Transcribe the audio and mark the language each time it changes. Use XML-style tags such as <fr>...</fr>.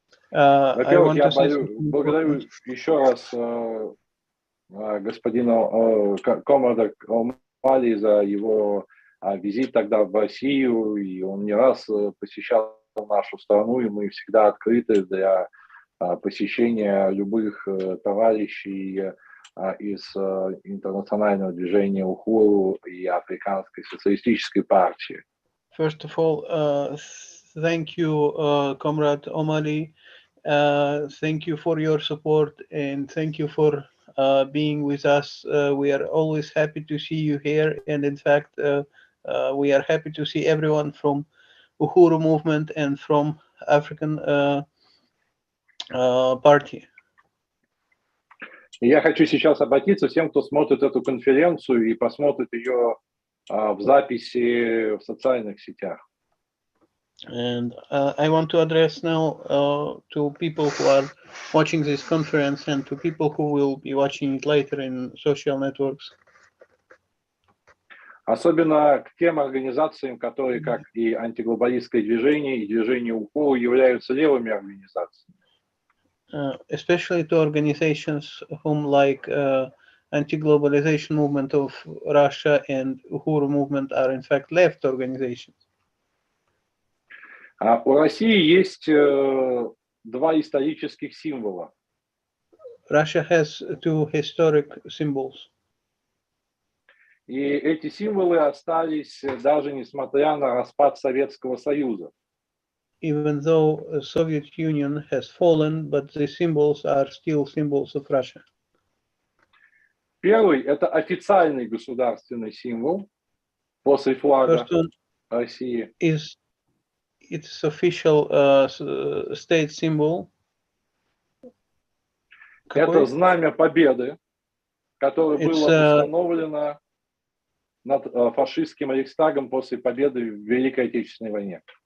<ru>Во-первых, я благодарю еще раз господина комрада Omali за его визит тогда в Россию, и он не раз посещал нашу страну, и мы всегда открыты для посещения любых товарищей из интернационального движения УХУРу и Африканской социалистической партии.</ru> <en>First of all, thank you, Comrade Omali. Thank you for your support and thank you for being with us. We are always happy to see you here, and in fact, we are happy to see everyone from Uhuru movement and from African Party.</en> <ru>Я хочу сейчас обратиться всем, кто смотрит эту конференцию и посмотрит ее в записи в социальных сетях.</ru> <en>And I want to address now to people who are watching this conference and to people who will be watching it later in social networks.</en> <ru>Особенно к тем организациям, которые, как и антиглобалистское движение, и движение УХУ, являются левыми организациями.</ru> <en>Especially to organizations whom like Anti-Globalization movement of Russia and Uhuru movement are in fact left organizations.</en> <ru>У России есть два исторических символа.</ru> <en>Russia has two historic symbols.</en> <ru>И эти символы остались даже несмотря на распад Советского Союза.</ru> <en>Even though the Soviet Union has fallen, but the symbols are still symbols of Russia.</en> <ru>Первый – это официальный государственный символ после флага России.</ru> <en>It's official state symbol.</en> <ru>Это знамя победы, которое было установлено над фашистским Рейхстагом после победы в Великой Отечественной войне.</ru>